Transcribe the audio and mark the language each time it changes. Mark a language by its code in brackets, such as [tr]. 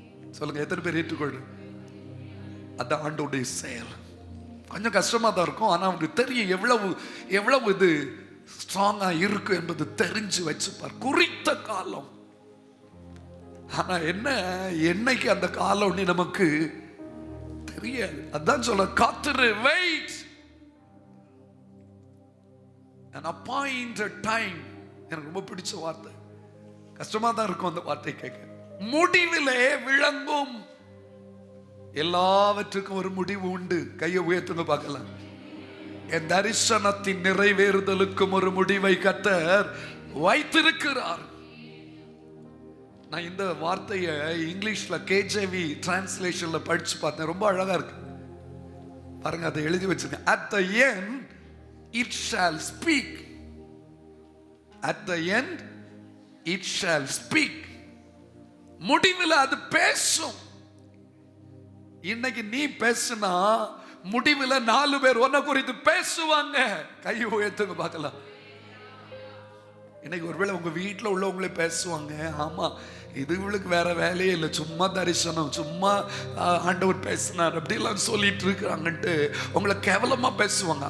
[ta] சொல்லுங்க, எத்தனை பேர் ஏற்றுக்கொள்ளு? அது ஆண்டோடைய செயல். கொஞ்சம் கஷ்டமா தான் இருக்கும், ஆனா அவருக்கு தெரியும் எவ்வளவு எவ்வளவு இது ஸ்ட்ராங்கா இருக்கு என்பது தெரிஞ்சு வச்சுப்பார். குறித்த காலம். ஆனா என்ன, என்னைக்கு அந்த காலம் நமக்கு தெரியாது. அதான் சொல்ல, காத்திரு, [en] wait, an appointed time. [ta] எனக்கு ரொம்ப பிடிச்ச வார்த்தை. கஷ்டமா தான் இருக்கும் அந்த வார்த்தை கேட்க. முடிவிலே விளங்கும். எல்லாவற்றுக்கும் ஒரு முடிவு உண்டு. கையை உயர்த்துங்க பார்க்கலாம். என் தரிசனத்தின் நிறைவேறுதலுக்கும் ஒரு முடிவை கர்த்தர் வைத்திருக்கிறார். நான் இந்த வார்த்தையை இங்கிலீஷ்ல KJV டிரான்ஸ்லேஷன்ல படிச்சு பார்த்தேன். ரொம்ப அழகா இருக்கு பாருங்க. அதை எழுதி வச்சிருக்கேன். [en] At the end it shall speak. At the end it shall speak. [ta] முடிவில் அது பேசும். இன்னைக்கு நீ பேசுனா முடிவில் 4 பேர் உன்னை குறித்து பேசுவாங்க. கை உயர்த்துங்க பார்க்கலாம். இன்னைக்கு ஒருவேளை உங்க வீட்டில் உள்ளவங்களே பேசுவாங்க, ஆமா இது இவளுக்கு வேற வேலையே இல்லை, சும்மா தரிசனம், சும்மா ஆண்டவர் பேசினார் அப்படிலாம் சொல்லிட்டு இருக்கிறாங்கன்ட்டு உங்களை கேவலமா பேசுவாங்க.